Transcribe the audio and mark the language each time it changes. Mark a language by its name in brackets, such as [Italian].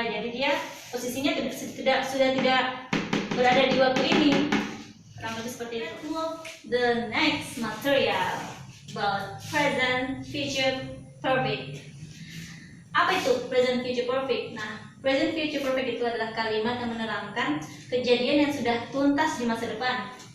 [Indonesian] Jadi dia posisinya sudah tidak berada di waktu ini. Kurang lebih seperti itu. [English] Let's move the next material about present future perfect. [Indonesian] Apa itu present future perfect? Nah, present future perfect itu adalah kalimat yang menerangkan kejadian yang sudah tuntas di masa depan.